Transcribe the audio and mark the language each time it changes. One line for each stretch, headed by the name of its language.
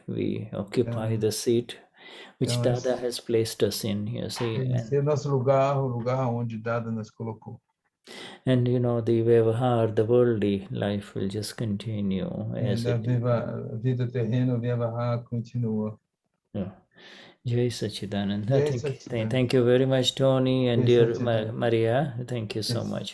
English: We occupy the seat which Dada has placed us in, you see.
Portuguese: Esse é nosso lugar, o lugar onde Dada nos colocou.
English: And the Vyavahar, the worldly life will just continue. As
Portuguese: a vida terrena, o Vyavahar continua.
English: Jai Sachidanand. Thank you very much, Tony, and dear Maria. Thank you so much.